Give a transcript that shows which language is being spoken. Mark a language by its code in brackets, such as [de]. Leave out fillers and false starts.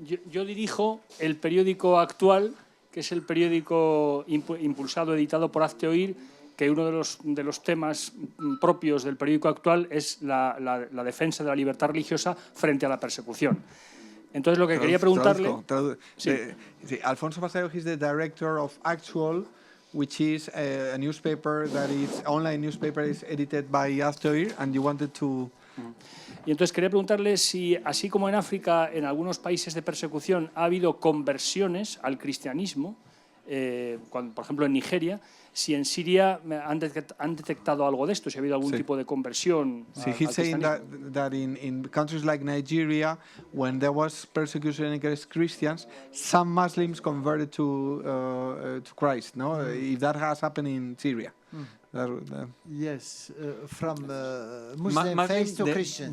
[es] Yo dirijo el periódico Actual, que es el periódico impulsado, editado por Hazte Oír, que uno de los temas propios del periódico Actual es la defensa de la libertad religiosa frente a la persecución. Entonces, lo que quería preguntarle... Sí. [en] Alfonso Vasallo is the director of Actual, which is a newspaper that is online newspaper is edited by Hazte Oír, and you wanted to... [es] Y entonces quería preguntarle si, así como en África, en algunos países de persecución ha habido conversiones al cristianismo, por ejemplo en Nigeria, si en Siria han detectado algo de esto, si ha habido algún tipo de conversión al [en] he's saying [es] cristianismo. [en] that in countries like Nigeria, when there was persecution against Christians, some Muslims converted to Christ. No, if that has happened in Syria. Yes, from Muslim faith to Christians.